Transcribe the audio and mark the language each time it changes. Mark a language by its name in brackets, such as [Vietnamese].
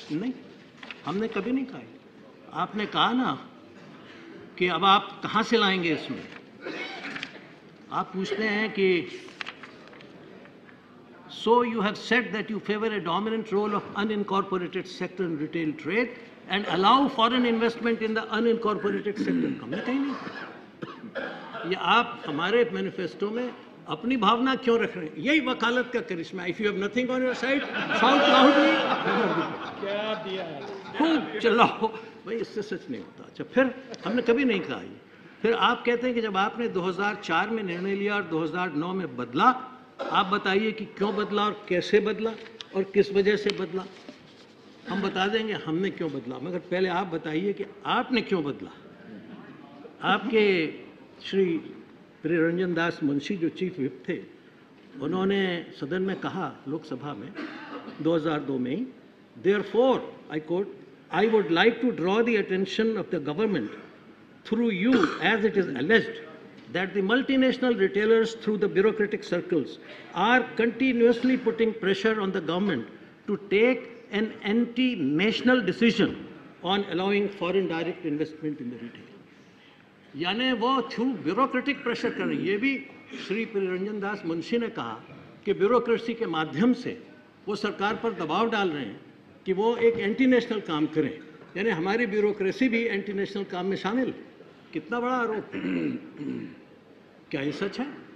[Hindi] नहीं, हमने कभी नहीं कहा। आपने कहा ना कि अब आप कहाँ से लाएंगे इसमें। आप पूछते हैं कि [English] so you have said that you favor a dominant role of unincorporated sector in retail trade and allow foreign investment in the unincorporated sector. [Hindi] हमने कहीं नहीं कहा। ये आप हमारे मैनिफेस्टो में अपनी भावना क्यों रख रहे हैं? यही वकालत का करिश्मा। [English] If you have nothing on your side, shout loudly. [Hindi] क्या दिया है? खूब चिल्लाओ। भाई इससे सच नहीं होता। अच्छा, फिर हमने कभी नहीं कहा ये। फिर आप कहते हैं कि जब आपने 2004 में निर्णय लिया और 2009 में बदला, आप बताइए कि क्यों बदला और कैसे बदला और किस वजह से बदला। हम बता देंगे हमने क्यों बदला, मगर पहले आप बताइए कि आपने क्यों बदला। आपके श्री प्रियरंजन दास मुंशी जो चीफ व्हिप थे, उन्होंने सदन में कहा, लोकसभा में 2002 में ही, [English] Therefore I quote, I would like to draw the attention of the government through you, as it is alleged, that the multinational retailers through the bureaucratic circles are continuously putting pressure on the government to take an anti-national decision on allowing foreign direct investment in the retail. [Hindi] यानी वो through bureaucratic pressure कर रहे हैं। ये भी श्री प्रियरंजन दास मुंशी ने कहा कि ब्यूरोक्रेसी के माध्यम से वो सरकार पर दबाव डाल रहे हैं कि वो एक एंटी नेशनल काम करें, यानी हमारी ब्यूरोक्रेसी भी एंटी नेशनल काम में शामिल है। कितना बड़ा आरोप है। क्या ये सच है?